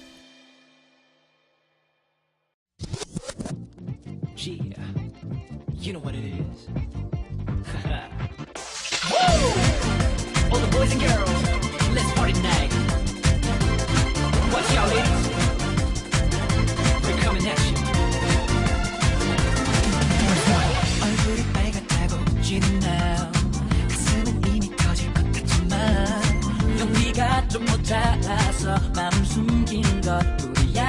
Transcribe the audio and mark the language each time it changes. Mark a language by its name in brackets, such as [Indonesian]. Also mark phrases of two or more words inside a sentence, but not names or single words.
[English] Yeah, you know what it is. All the boys and girls, let's party tonight. Watch y'all, ladies. We're coming at you. [Korean] 얼굴이 빨갛다고 지는 now. 가슴은 이미 터질 것 같지만 용기가 좀 모자라서 마음 숨긴 것뿐이야.